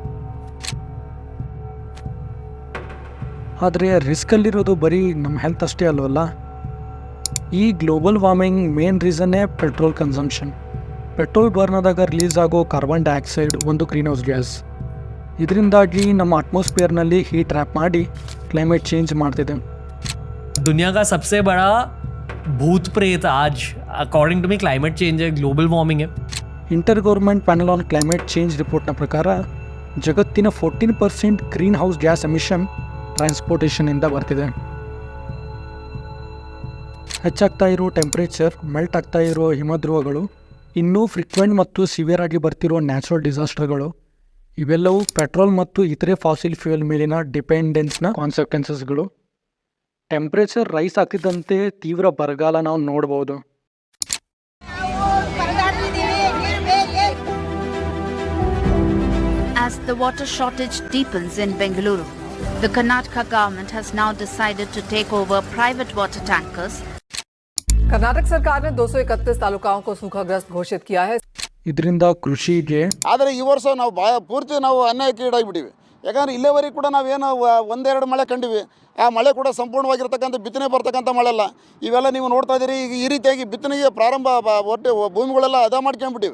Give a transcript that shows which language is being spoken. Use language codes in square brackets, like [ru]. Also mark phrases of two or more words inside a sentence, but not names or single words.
[kn] ಆದರೆ ರಿಸ್ಕಲ್ಲಿರೋದು ಬರೀ ನಮ್ಮ ಹೆಲ್ತ್ ಅಷ್ಟೇ ಅಲ್ವಲ್ಲ. [en] ಈ global warming main reason petrol consumption. petrol burn ಆದಾಗ ರಿಲೀಸ್ ಆಗೋ carbon dioxide ಒಂದು green house gas. [kn] ಇದರಿಂದಾಗಿ ನಮ್ಮ ಅಟ್ಮಾಸ್ಫಿಯರ್ನಲ್ಲಿ [en] heat trap [kn] ಮಾಡಿ [en] climate change [kn] ಮಾಡ್ತಿದೆ. [hi] दुनिया का सबसे बड़ा भूत प्रेत आज [en] according to me climate change [hi] है, [en] global warming [hi] है. [kn] ಇಂಟರ್ ಗೌರ್ಮೆಂಟ್ ಪ್ಯಾನಲ್ ಆನ್ ಕ್ಲೈಮೇಟ್ ಚೇಂಜ್ ರಿಪೋರ್ಟ್ನ ಪ್ರಕಾರ ಜಗತ್ತಿನ 14% [en] green house gas emission [kn] ಟ್ರಾನ್ಸ್ಪೋರ್ಟೇಷನಿಂದ ಬರ್ತಿದೆ. ಹೆಚ್ಚಾಗ್ತಾ ಇರೋ ಟೆಂಪ್ರೇಚರ್, ಮೆಲ್ಟ್ ಆಗ್ತಾ ಇರೋ ಹಿಮಧ್ರುವಗಳು, ಇನ್ನೂ ಫ್ರೀಕ್ವೆಂಟ್ ಮತ್ತು ಸಿವಿಯರ್ ಆಗಿ ಬರ್ತಿರೋ [en] natural disasters, [kn] ಇವೆಲ್ಲವೂ ಪೆಟ್ರೋಲ್ ಮತ್ತು ಇತರೆ [en] fossil fuel [kn] ಮೇಲಿನ [en] dependence consequences. temperature rise [kn] ಆಗ್ತಿದ್ದಂತೆ ತೀವ್ರ ಬರಗಾಲ ನಾವು ನೋಡ್ಬೋದು. [en] As the water shortage deepens in Bengaluru, the Karnataka government has now decided to take over private water tankers. [hi] कर्नाटक सरकार ने 231 तालुकाओं को सूखाग्रस्त घोषित किया है. [kn] ಇದರಿಂದ ಕೃಷಿಗೆ, ಆದರೆ ಈ ವರ್ಷ ನಾವು ಪೂರ್ತಿ ನಾವು ಅನ್ಯಾಯಕ್ಕೀಡಾಗಿಬಿಟ್ಟಿವಿ. ಯಾಕಂದರೆ ಇಲ್ಲಿವರೆಗೆ ಕೂಡ ನಾವೇನು 1-2 ಮಳೆ ಕಂಡಿವಿ. ಆ ಮಳೆ ಕೂಡ ಸಂಪೂರ್ಣವಾಗಿರ್ತಕ್ಕಂಥ ಬಿತ್ತನೆ ಬರ್ತಕ್ಕಂಥ ಮಳೆ ಅಲ್ಲ. ಇವೆಲ್ಲ ನೀವು ನೋಡ್ತಾ ಇದ್ದೀರಿ. ಈಗ ಈ ರೀತಿಯಾಗಿ ಬಿತ್ತನೆಗೆ ಪ್ರಾರಂಭ ಒಟ್ಟು ಭೂಮಿಗಳೆಲ್ಲ ಅದ ಮಾಡ್ಕೊಂಡ್ಬಿಟ್ಟಿವಿ.